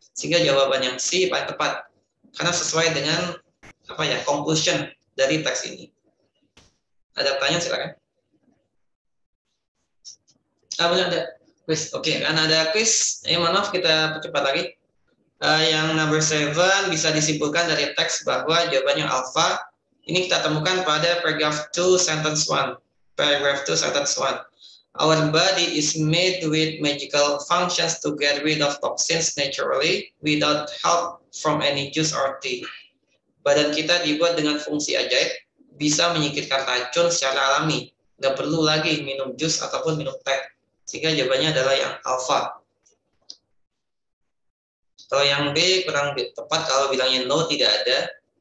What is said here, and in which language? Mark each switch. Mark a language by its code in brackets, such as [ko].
[id] Sehingga jawaban yang C paling tepat karena sesuai dengan conclusion dari teks ini. Ada pertanyaan silakan. Benar ada quiz. Oke, karena ada quiz, maaf kita percepat lagi. Yang number 7 bisa disimpulkan dari teks bahwa jawabannya alpha. Ini kita temukan pada paragraph 2 sentence 1. [en] Paragraph 2 sentence 1. Our body is made with magical functions to get rid of toxins naturally without help from any juice or tea. [id] Badan kita dibuat dengan fungsi ajaib, bisa menyingkirkan racun secara alami. Nggak perlu lagi minum jus ataupun minum teh. Sehingga jawabannya adalah yang alpha. Kalau yang B kurang tepat kalau bilangnya no, tidak ada.